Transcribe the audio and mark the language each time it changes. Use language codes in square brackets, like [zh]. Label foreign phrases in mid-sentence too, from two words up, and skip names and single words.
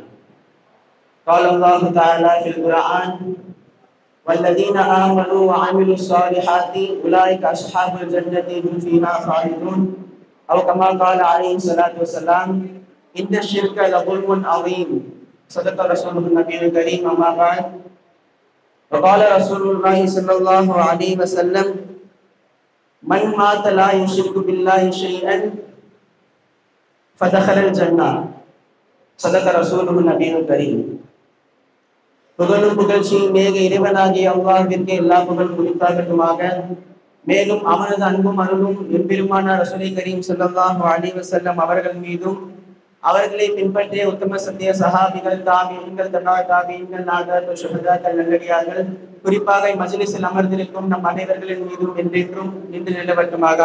[ar] قال الله تعالى في القرآن والذين آمنوا وعملوا الصالحات أولئك أصحاب الجنة هم فيها خالدون أو كما قال عليه الصلاة والسلام إن الشرك لظلم عظيم صدق رسوله النبي الكريم. أما بعد وقال رسول الله صلى الله عليه وسلم من مات لا يشرك بالله شيئا فدخل الجنة صدق رسوله النبي الكريم. [ta] புகழும் புகழ்ச்சியும் மேக இறைவனாகிய அல்லாஹ்விற்கு எல்லா புகழும் குறித்தாகட்டுமாக. மேலும் அவனது அன்பும் அருளும் எம்பெருமான [ar] رسول كريم صلى الله عليه وسلم [ta] அவர்கள் மீதும் அவர்களை பின்பற்றிய உத்தம சத்திய சஹாபிகள் தாபிஈன்கள் தபாதீன்கள் நாதாக்கள் ஷுஹதாக்கள் நல்லடியார்கள் குறிப்பாக மஜ்லிஸில் அமர்ந்திருக்கும் நம் அனைவர்களின் மீதும் என்றென்றும் நின்று நிலவட்டுமாக.